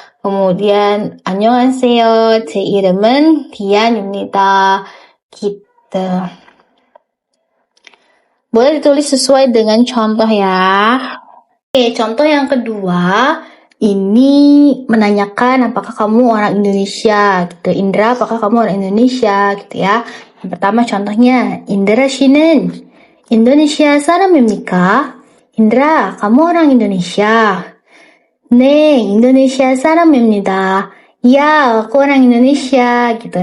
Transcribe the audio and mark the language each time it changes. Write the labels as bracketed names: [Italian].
[Korean] Kemudian 안녕하세요. 제 이름은 Dian입니다. [Indonesian] Gitu. Boleh ditulis sesuai dengan contoh ya. Oke, contoh yang kedua, ini menanyakan apakah kamu orang Indonesia gitu. Indra, apakah kamu orang Indonesia gitu ya. Yang pertama contohnya, Indra [Korean] 씨는 Indonesia 사람입니까? [Indonesian] Indra, kamu orang Indonesia? [Korean] 네, Indonesia 사람입니다. [Indonesian] Ya, aku orang Indonesia gitu.